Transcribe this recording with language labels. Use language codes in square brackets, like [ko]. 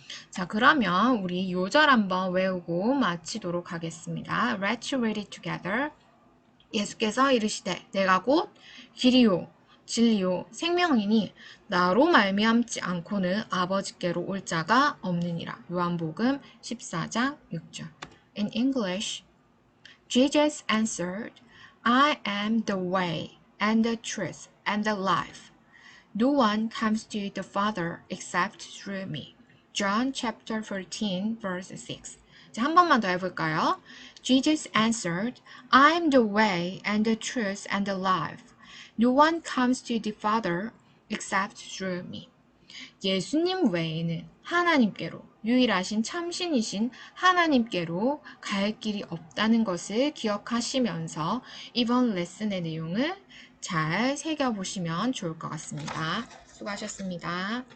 [ko] 자, 그러면 우리 요절 한번 외우고 마치도록 하겠습니다. [en] Let's read it together. [ko] 예수께서 이르시되 내가 곧 길이요 진리요 생명이니 나로 말미암지 않고는 아버지께로 올 자가 없느니라. 요한복음 14장 6절. [en] In English, Jesus answered, I am the way and the truth and the life. No one comes to the Father except through me. John chapter 13 verse 6. [ko] 자, 한 번만 더 해볼까요? [en] Jesus answered, I am the way and the truth and the life. No one comes to the Father except through me. [ko] 예수님 외에는 하나님께로, 유일하신 참신이신 하나님께로 갈 길이 없다는 것을 기억하시면서 이번 레슨의 내용을 잘 새겨보시면 좋을 것 같습니다. 수고하셨습니다.